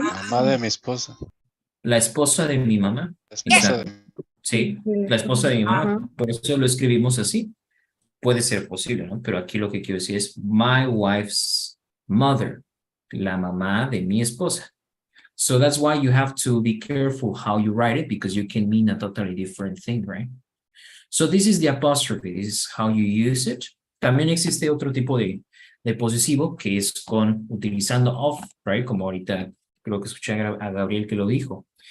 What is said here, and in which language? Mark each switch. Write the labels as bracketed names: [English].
[Spanish] Mamá de mi esposa. La esposa de mi mamá. La esposa Exacto. Sí, la esposa de mi mamá. Por eso lo escribimos así. Puede ser posible, ¿no? Pero aquí lo que quiero decir es [English] my wife's mother, [Spanish] la mamá de mi esposa. [English] So that's why you have to be careful how you write it because you can mean a totally different thing, right? So this is the apostrophe, this is how you use it. [Spanish] También existe otro tipo de posesivo que es utilizando of, right? Como ahorita creo que escuché a Gabriel que lo dijo.